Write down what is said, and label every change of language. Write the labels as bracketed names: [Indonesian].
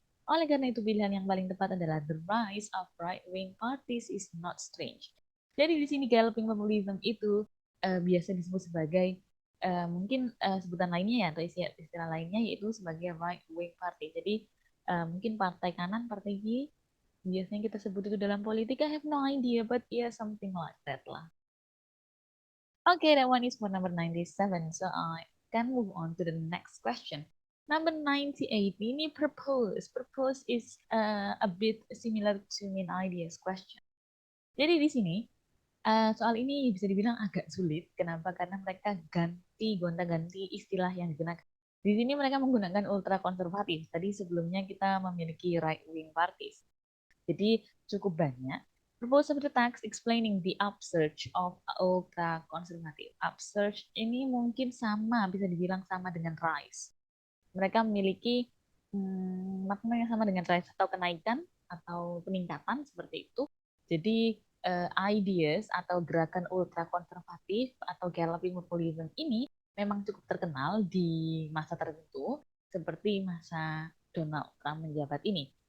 [Indonesian] Oleh karena itu, pilihan yang paling tepat adalah [English] the rise of right-wing parties is not strange. [Indonesian] Jadi di sini galloping populism itu biasa disebut sebagai mungkin sebutan lainnya ya atau istilah lainnya yaitu sebagai right-wing party. Jadi mungkin partai kanan, partai kiri, biasanya kita sebut itu dalam politik. [English] I have no idea, but yeah, something like that lah. Okay, that one is for number 97. So I can move on to the next question. Number 98, ini purpose. Purpose is a bit similar to main ideas question. [Indonesian] Jadi di sini soal ini bisa dibilang agak sulit. Kenapa? Karena mereka gonta-ganti istilah yang digunakan. Di sini mereka menggunakan ultra konservatif. Tadi sebelumnya kita memiliki right wing parties. Jadi cukup banyak. [English] Propose of the text explaining the upsurge of ultra conservative. [Indonesian] Upsurge ini mungkin sama, bisa dibilang sama dengan rise. Mereka memiliki makna yang sama dengan rise atau kenaikan atau peningkatan seperti itu. Jadi ideas atau gerakan ultra konservatif atau galloping populism ini memang cukup terkenal di masa tertentu seperti masa Donald Trump menjabat ini.